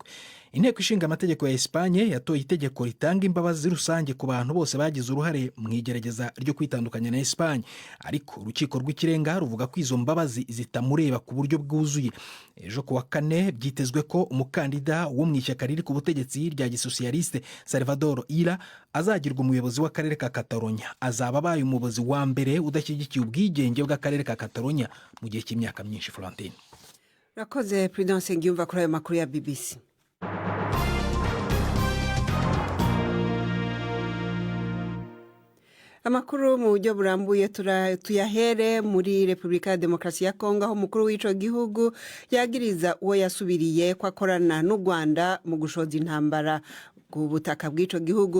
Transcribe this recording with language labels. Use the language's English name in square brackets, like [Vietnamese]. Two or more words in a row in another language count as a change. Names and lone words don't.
[Kinyarwanda] Inteko ishinga amategeko ya Espagne yatoye itegeko ritanga imbabazi rusange ku bantu bose bagize uruhare mu igerageza ryo kwitandukanya na Espagne, ariko urukiko rw'ikirenga ruvuga ko izo mbabazi zitamureba ku buryo bwuzuye. Ejo kuwa kane byitezwe ko umukandida wo mu ishyaka riri ku butegetsi rya gisosiyaliste Salvador Illa azagirwa umuyobozi w'akarere ka Catalonia. Azaba abaye umuyobozi wa mbere udashyigikiye ubwigenge bw'akarere ka Catalonia mu gihe cy'imyaka myinshi. Florentine [Rundi] Rakoze Prudence Ngiyumva kuri ayo makuru ya BBC. Amakuru mu buryo burambuye tuyahere muri Repubulika ya Demokarasi ya Kongo, aho umukuru w'ico gihugu yagiriza uwo yasubiriye ko akorana n'u Rwanda mu gushoza intambara ku butaka bw'ico gihugu.